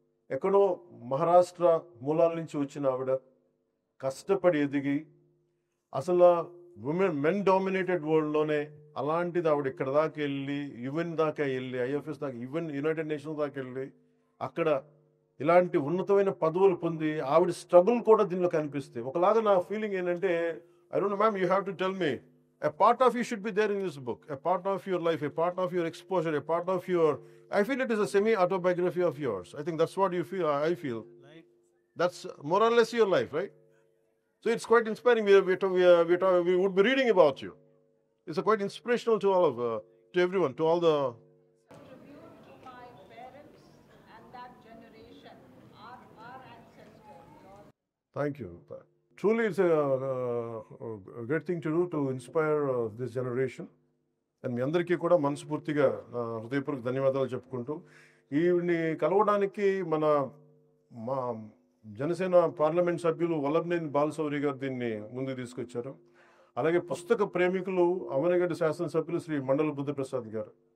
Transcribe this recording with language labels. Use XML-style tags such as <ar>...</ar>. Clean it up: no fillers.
<te>ఎక్కడో మహారాష్ట్ర మూలాల నుంచి వచ్చిన ఆవిడ కష్టపడి ఎదిగి అసలు మెన్ డామినేటెడ్ వరల్డ్లోనే అలాంటిది ఆవిడ ఇక్కడ దాకా వెళ్ళి యుఎన్ దాకా వెళ్ళి ఐఎఫ్ఎస్ దాకా ఈవెన్ యునైటెడ్ నేషన్స్ దాకా వెళ్ళి అక్కడ ఇలాంటి ఉన్నతమైన పదవులు పొంది ఆవిడ స్ట్రగుల్ కూడా దీనిలో కనిపిస్తాయి. ఒకలాగా నా ఫీలింగ్ ఏంటంటే,</te> <en>I don't know ma'am, you have to tell me a part of you should be there in this book, a part of your life, a part of your exposure, a part of your, I feel it is a semi autobiography of yours. I think that's what you feel. I feel that's more or less your life, right? So it's quite inspiring. We would be reading about you. It's a quite inspirational to all of to everyone, to all the tribute to my parents and that generation, our ancestors. Thank you. Truly, it's a great thing to do to inspire this generation.</en> <te>And మీ అందరికీ కూడా మనస్ఫూర్తిగా హృదయపూర్వక ధన్యవాదాలు చెప్పుకుంటూ, ఈవిని కలవడానికి మా Janasena parliament సభ్యులు వల్లభనేని బాలశౌరి గారు దీన్ని ముందుకు తీసుకొచ్చారు. అలాగే పుస్తక ప్రేమికులు అవనగడ్డ శాసనసభ్యులు శ్రీ మండల బుద్ధప్రసాద్ గారు.</te>